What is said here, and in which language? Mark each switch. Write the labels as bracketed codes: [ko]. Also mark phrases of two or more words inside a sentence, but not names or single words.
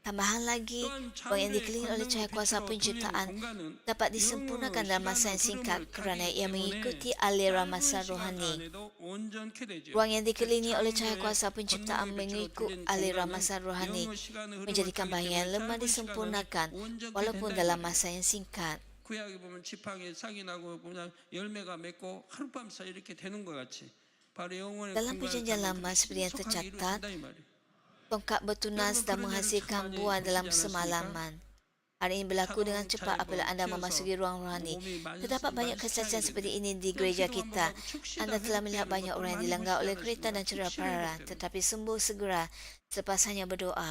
[ms] Tambahan lagi, ruang yang dikelilingi oleh cahaya kuasa penciptaan dapat disempurnakan dalam masa yang singkat kerana ia mengikuti aliran masa rohani. Ruang yang dikelilingi oleh cahaya kuasa penciptaan mengikut aliran masa rohani menjadikan bahagian yang lemah disempurnakan walaupun dalam masa yang singkat. [ko] 구약에 보면 지팡이에 싹이 나고 그냥 열매가 맺고 하룻밤 사이 이렇게 되는 것 같이 바로 영혼의 [ms] Dalam [ko] 건강을 [ms] perjanjian lama seperti yang [ko] 신속하게 [ms] tercatat, [ko] 이루어진다 이 말이에요. [ms] tongkat bertunas dan menghasilkan buah dalam semalaman. Hari ini berlaku dengan cepat apabila anda memasuki ruang rohani. Terdapat banyak kesaksian seperti ini di gereja kita. Anda telah melihat banyak orang yang dilanggar oleh kereta dan cedera parah, tetapi sembuh segera selepas hanya berdoa.